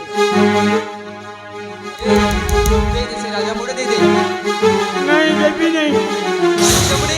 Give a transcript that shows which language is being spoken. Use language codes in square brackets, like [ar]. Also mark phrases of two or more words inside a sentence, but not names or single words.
[or] ଦେ ଦେ ସେ ରାଜା ମୁଣ୍ଡ ଦେଇ ଦେ [hi] नहीं देवी नहीं [or] ରାଜା ମୁଣ୍ଡେ